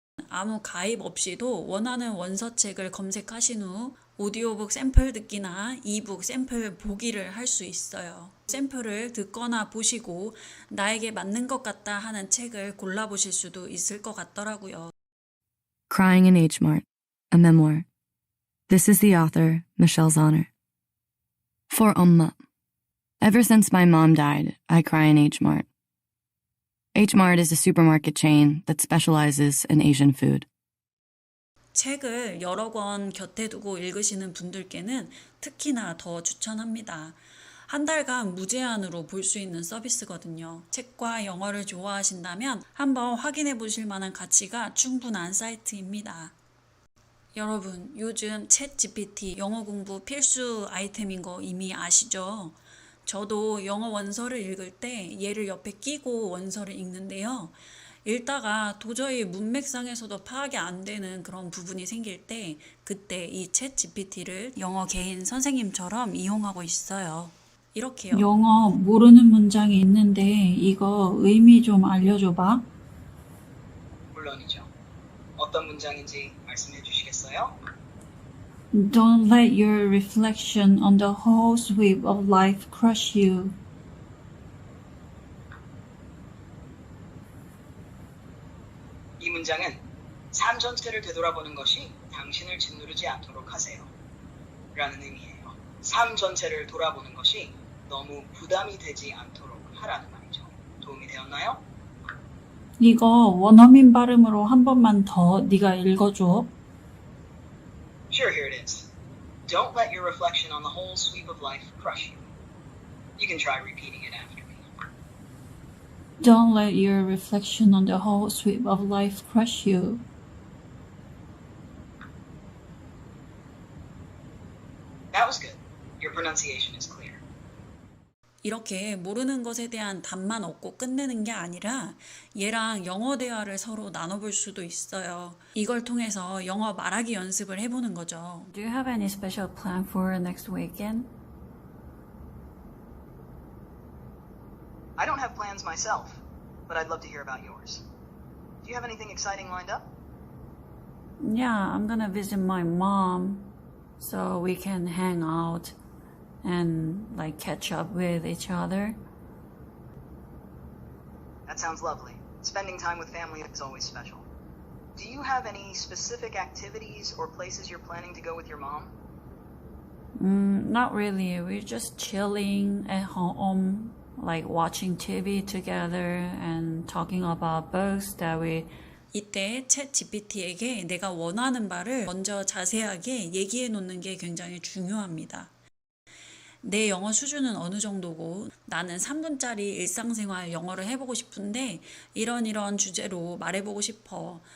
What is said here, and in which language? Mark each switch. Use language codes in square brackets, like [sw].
[ko] 아무 가입 없이도 원하는 원서책을 검색하신 후 오디오북 샘플 듣기나 이북 샘플 보기를 할 수 있어요. 샘플을 듣거나 보시고 나에게 맞는 것 같다 하는 책을 골라보실 수도 있을 것 같더라고요. [en] Crying in H Mart, a memoir. This is the author, Michelle Zahner. For Umma. Ever since my mom died, I cry in H Mart. H Mart is a supermarket chain that specializes in Asian food. [ko] 책을 여러 권 곁에 두고 읽으시는 분들께는 특히나 더 추천합니다. 한 달간 무제한으로 볼 수 있는 서비스거든요. 책과 영어를 좋아하신다면 한번 확인해 보실 만한 가치가 충분한 사이트입니다. 여러분, 요즘 챗 GPT 영어 공부 필수 아이템인 거 이미 아시죠? 저도 영어 원서를 읽을 때 얘를 옆에 끼고 원서를 읽는데요. 읽다가 도저히 문맥상에서도 파악이 안 되는 그런 부분이 생길 때 그때 이 챗 GPT를 영어 개인 선생님처럼 이용하고 있어요. 이렇게요. 영어 모르는 문장이 있는데 이거 의미 좀 알려줘봐. 물론이죠. 어떤 문장인지 말씀해 주시겠어요? [en] Don't let your reflection on the whole sweep of life crush you. [ko] 이 문장은 삶 전체를 되돌아보는 것이 당신을 짓누르지 않도록 하세요. 라는 의미예요. 삶 전체를 돌아보는 것이 너무 부담이 되지 않도록 하라는 말이죠. 도움이 되었나요? 이거 원어민 발음으로 한 번만 더 네가 읽어줘. [en] Sure, here it is. Don't let your reflection on the whole sweep of life crush you. You can try repeating it after me. Don't let your reflection on the whole sweep of life crush you. That was good. Your pronunciation is clear. [ko] 이렇게 모르는 것에 대한 답만 얻고 끝내는 게 아니라 얘랑 영어 대화를 서로 나눠볼 수도 있어요. 이걸 통해서 영어 말하기 연습을 해보는 거죠. [en] Do you have any special plan for next weekend? I don't have plans myself, but I'd love to hear about yours. Do you have anything exciting lined up? Yeah, I'm gonna visit my mom so we can hang out and catch up with each other. That sounds lovely. Spending time with family is always special. Do you have any specific activities or places you're planning to go with your mom? Not really. We're just chilling at home, watching TV together and talking about books that we. [ko] 이때 챗 GPT에게 내가 원하는 바를 먼저 자세하게 얘기해 놓는 게 굉장히 중요합니다. 내 영어 수준은 어느 정도고 나는 3분짜리 일상생활 영어를 해보고 싶은데 이런 주제로 말해보고 싶어.